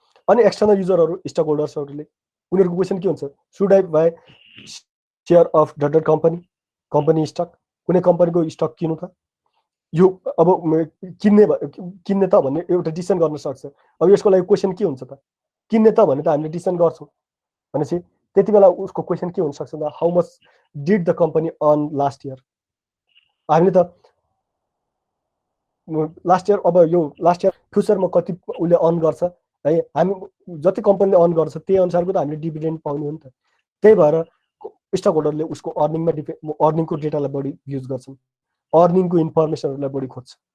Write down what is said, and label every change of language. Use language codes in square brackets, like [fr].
[ne] अनि external युजरहरू stock होल्डर्सहरूले उनीहरूको question के हुन्छ? [en] should I buy share of dot company stock, [ne] कुनै कम्पनीको स्टक किन्नु त, यो अब किन्ने त भन्ने एउटा डिसिजन गर्न सक्छ। अब यसको लागि क्वेसन के हुन्छ त? किन्ने त भने त हामीले डिसिजन गर्छौँ भनेपछि त्यति बेला उसको क्वेसन के हुनसक्छ त? [en] How much did the company earn last year. [ne] हामीले त लास्ट इयर, अब यो लास्ट इयर फ्युचरमा कति उसले अर्न गर्छ है, हामी जति कम्पनीले अर्न गर्छ त्यही अनुसारको त हामीले डिभिडेन्ड पाउने हो नि त। त्यही भएर स्टक होल्डरले उसको अर्निङको डेटालाई बढी युज गर्छन्, अर्निङको इन्फर्मेसनहरूलाई बढी खोज्छ।